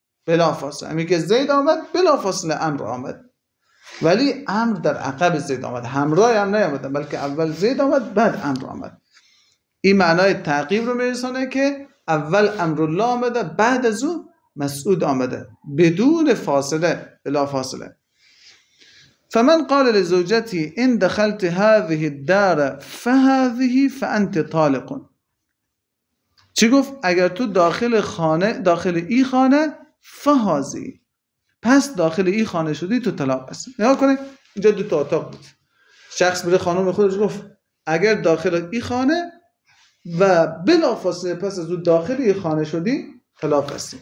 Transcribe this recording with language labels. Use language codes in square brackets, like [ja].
[fa] بلا فاصله همین که زید آمد بلا فاصله امر آمد، ولی امر در عقب زید آمد، همراه هم نیامد، بلکه اول زید آمد بعد امر آمد. این معنای تعقیب رو میرسونه که اول امر الله آمده بعد از او مسعود آمده، بدون فاصله، بلا فاصله. [ar] فمن قال لزوجتي ان دخلت هذه الدار فهذه فانت طالق. [fa] چی گفت؟ اگر تو داخل این خانه فهذه، پس داخل این خانه شدی تو طلاق هستی. نگاه کنید اینجا 2 تا اتاق بود. شخص بره خانم خودش گفت اگر داخل این خانه و بلافاصله پس از اون داخل این خانه شدی طلاق هستی.